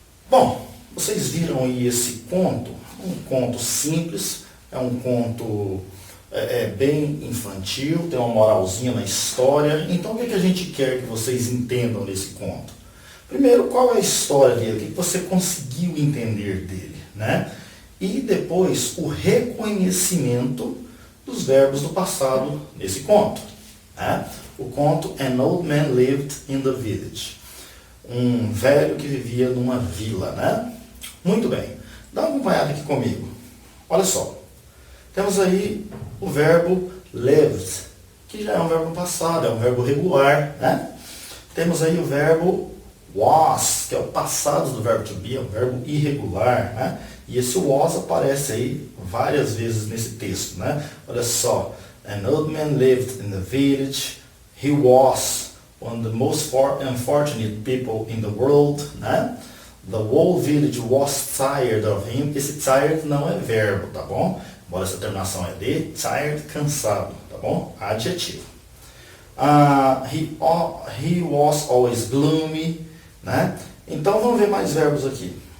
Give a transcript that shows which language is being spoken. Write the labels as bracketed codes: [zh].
[pt] Bom, vocês viram aí esse conto, um conto simples, é um conto bem infantil, tem uma moralzinha na história. Então o que a gente quer que vocês entendam nesse conto? Primeiro, qual é a história dele, o que você conseguiu entender dele, né? E depois, o reconhecimento dos verbos do passado nesse conto, né? O conto [en] An Old Man Lived in the Village. [pt] Um velho que vivia numa vila, né? Muito bem. Dá uma acompanhada aqui comigo. Olha só. Temos aí o verbo lived, que já é um verbo passado, é um verbo regular, né? Temos aí o verbo was, que é o passado do verbo to be, é um verbo irregular, né? E esse was aparece aí várias vezes nesse texto, né? Olha só. [en] An old man lived in the village. He was one of the most unfortunate people in the world, né? The whole village was tired of him. [pt] Esse tired não é verbo, tá bom? Embora essa terminação é de, tired, cansado, tá bom? Adjetivo. [en] He was always gloomy, né? [pt] Então vamos ver mais verbos aqui.